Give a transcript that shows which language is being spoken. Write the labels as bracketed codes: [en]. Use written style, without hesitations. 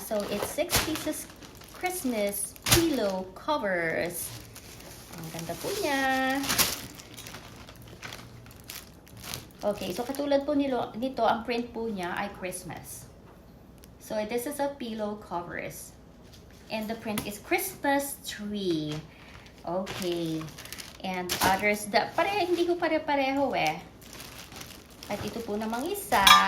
[en] So, it's 6 pieces Christmas pillow covers. [tl] Ang ganda po niya. Okay, so katulad po nito, ang print po niya ay Christmas. [en] So, this is a pillow covers. And the print is Christmas tree. Okay. And others, [tl] hindi ko pare-pareho eh. At ito po namang isa.